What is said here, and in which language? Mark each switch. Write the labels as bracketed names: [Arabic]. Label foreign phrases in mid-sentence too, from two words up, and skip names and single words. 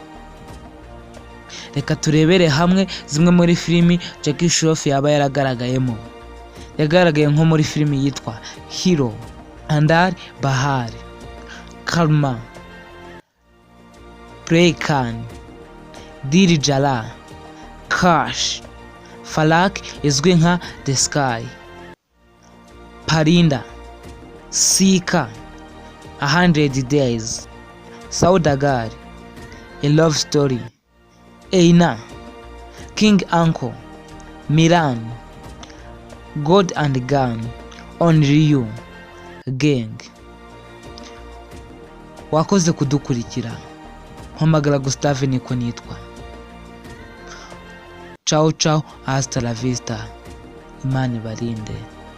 [Kinyarwanda] Reka turebere hamwe zimwe muri filimi Jackie Shroff yaba yaragaragayemo. Yagaragaye nko muri filimi yitwa Hero, Andar Bahar, Karma, Playkan, Dil Jala, Cash, Falak izwi nka The Sky, Parinda, Sika, 100 Days, Saudagar, A Love Story, Eina, King Uncle, Miran, God and Gun, Only You, Gang. Wakoze kudukurikira. Mpamagara Gustave niko nitwa. [Italian] Ciao ciao, [Spanish] hasta la vista. [Kinyarwanda] Imana ibarinde.